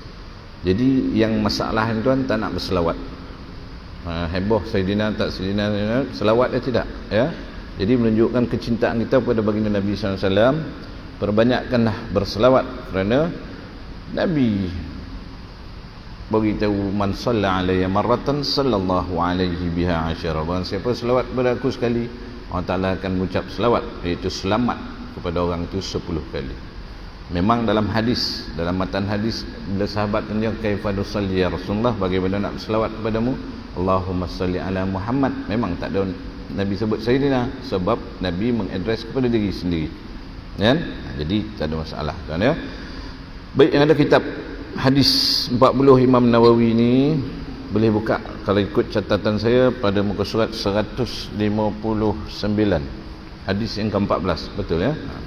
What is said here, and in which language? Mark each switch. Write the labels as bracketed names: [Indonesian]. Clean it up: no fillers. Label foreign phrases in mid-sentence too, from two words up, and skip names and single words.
[Malay] Jadi yang masalah tuan tak nak berselawat. heboh Sayyidina tak Sayyidina, selawat dia tidak, ya. Jadi menunjukkan kecintaan kita kepada baginda Nabi SAW. Perbanyakkanlah berselawat, kerana Nabi beritahu, [Arabic] من صلى علي مرة صلى الله عليه بها عشرا. [Malay] Barang siapa selawat kepada aku sekali, Allah Ta'ala akan mengucap selawat, iaitu selamat kepada orang itu 10 kali. Memang dalam hadis, dalam matan hadis, bila sahabat tanya, [Arabic] كيف نصلي يا رسول الله, [Malay] bagaimana nak berselawat kepadamu, [Arabic] اللهم صل على محمد, [Malay] memang tak ada Nabi sebut Sayyidina, sebab Nabi mengadres kepada diri sendiri, kan? Jadi tak ada masalah, kan, ya. Baik, yang ada kitab hadis 40 Imam Nawawi ni, boleh buka kalau ikut catatan saya pada muka surat 159, hadis yang ke-14, betul, ya.